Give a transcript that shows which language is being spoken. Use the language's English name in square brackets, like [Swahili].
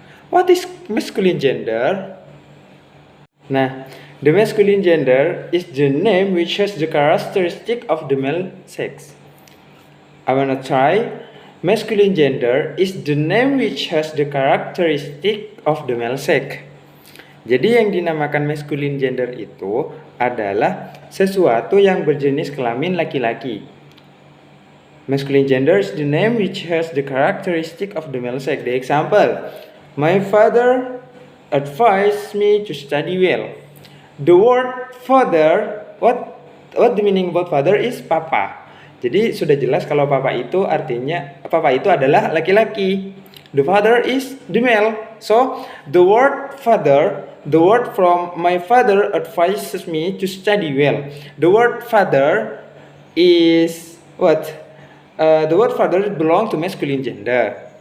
[English] What is masculine gender? Nah, the masculine gender is the name which has the characteristic of the male sex. I wanna try. Masculine gender is the name which has the characteristic of the male sex. [Indonesian] Jadi yang dinamakan masculine gender itu adalah sesuatu yang berjenis kelamin laki-laki. [English] Masculine gender is the name which has the characteristic of the male sex. The example, my father advised me to study well. The word father, what the meaning about father is papa. [Indonesian] Jadi sudah jelas kalau papa itu adalah laki-laki. [English] The father is the male. So the word father, the word from my father advises me to study well. The word father is what? The word father belong to masculine gender.